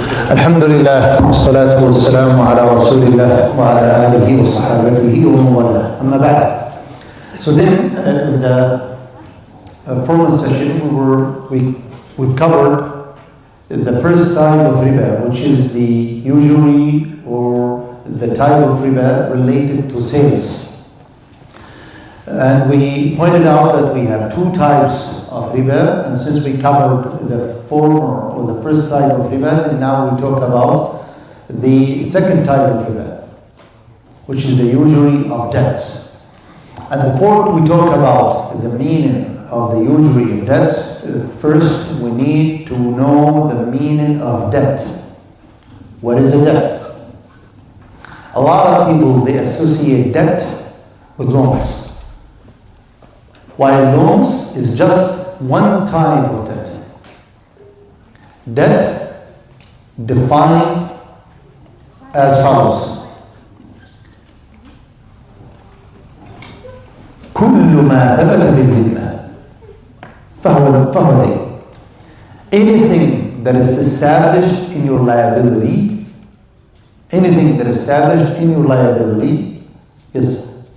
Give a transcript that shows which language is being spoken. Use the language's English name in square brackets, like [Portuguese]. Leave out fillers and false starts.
[Arabic] الحمد لله والصلاة والسلام على رسول الله وعلى آله وصحابته ومن والاه. أما بعد. [English] So then, in the former session, we've covered the first type of riba, which is the usury or the type of riba related to sales. And we pointed out that we have two types of riba, and since we covered the former or the first type of riba, and now we talk about the second type of riba, which is the usury of debts. And before we talk about the meaning of the usury of debts, first we need to know the meaning of debt. What is a debt? A lot of people, they associate debt with loans, while loans is just one type of debt. Debt defined as follows: [Arabic] كل ما ثبت في الذمة فهو دين. [English] Anything that is established in your liability, anything that is established in your liability, yes.